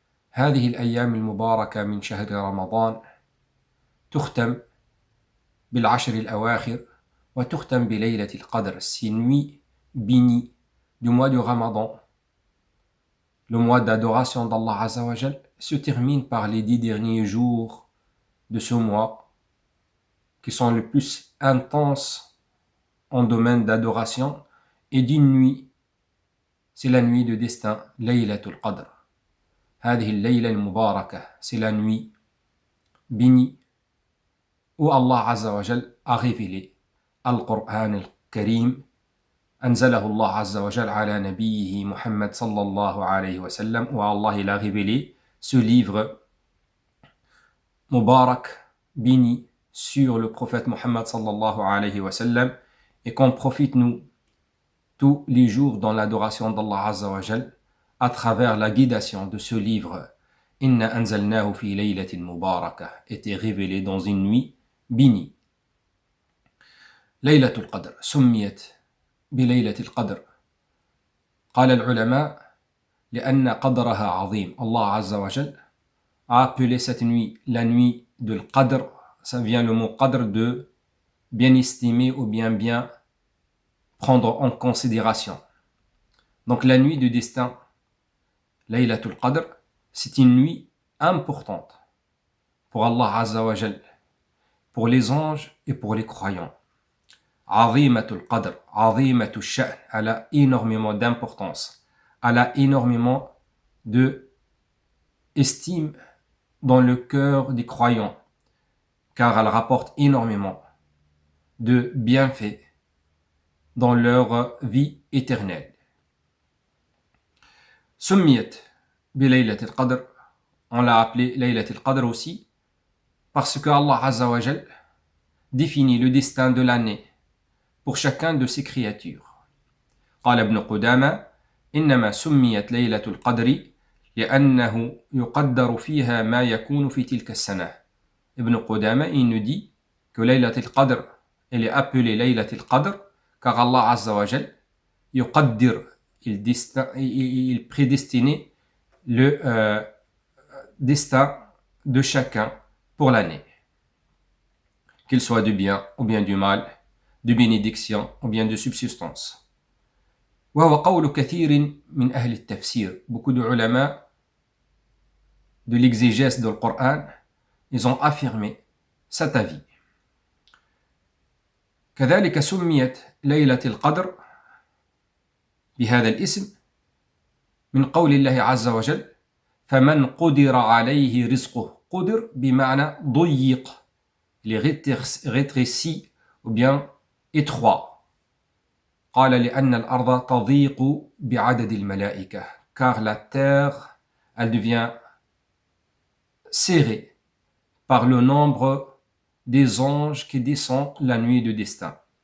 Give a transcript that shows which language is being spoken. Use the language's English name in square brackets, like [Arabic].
[Arabic] هذه الأيام المباركة من شهر رمضان تختم بالعشر الأواخر وتختم بليلة القدر, [French] ces nuits bénies du mois de Ramadan, le mois d'adoration d'Allah Azza wa Jal, se termine par les 10 derniers jours de ce mois qui sont les plus intenses en domaine d'adoration, et d'une nuit, c'est la nuit de destin, Laylatul Qadr. [Arabic] هذه الليلة المباركة, [French] c'est la nuit bénie où Allah Azza wa Jal a révélé Al-Qur'an al-Karim, [Arabic] أنزله الله عز وجل على نبيه محمد صلى الله عليه وسلم, [French] où Allah il a révélé ce livre Mubarak, béni, sur le prophète Muhammad sallallahu alayhi wa sallam, et qu'on profite nous tous les jours dans l'adoration d'Allah Azza wa Jal à travers la guidation de ce livre. [Arabic] Inna anzalnahu fi laylatin mubarakah, [French] était révélé dans une nuit bénie. [Arabic] Laylatul Qadr summiyat بليلة القدر. قال العلماء لأن قدرها عظيم. [French] Allah Azza wa Jal a appelé cette nuit la nuit de l'Qadr. Ça vient le mot Qadr de bien estimer ou bien prendre en considération. Donc la nuit du destin, Laylatul Qadr, c'est une nuit importante pour Allah Azza wa Jal, pour les anges et pour les croyants. [Arabic] Azimatul Qadr, Azimatul Sha'n, [French] elle a énormément d'importance, elle a énormément d'estime dans le cœur des croyants, car elle rapporte énormément de bienfaits dans leur vie éternelle. [Arabic] Summiyat bi Laylatul Qadr, [French] on l'a appelé Laylatul Qadr aussi, parce que Allah Azza wa Jal définit le destin de l'année pour chacun de ses créatures. [Arabic] قال ابن قدامة إنما سميت ليلة القدر لأنه يقدر فيها ما يكون في تلك السنة. [French] Ibn Qudama, il nous dit que Laylat al-Qadr, elle est appelée Laylat al-Qadr car Allah Azza wa Jal يقدر, il prédestinait le destin de chacun pour l'année, qu'il soit du bien ou bien du mal, de bénédiction ou bien de subsistance. [Arabic] وهو قول كثير من أهل التفسير. [French] Beaucoup de ulama de l'exégèse du Coran, ils ont affirmé cet avis. [Arabic] كذلك سميت ليلة القدر بهذا الاسم من قول الله عز وجل فمن قدر عليه رزقه. قدر بمعنى ضيق, [French] les rétrécis ou bien étroit. [Arabic] قال لأن الأرض تضيق بعدد الملائكة, [French] car la terre elle devient serrée par le nombre des anges qui descendent la nuit de destin.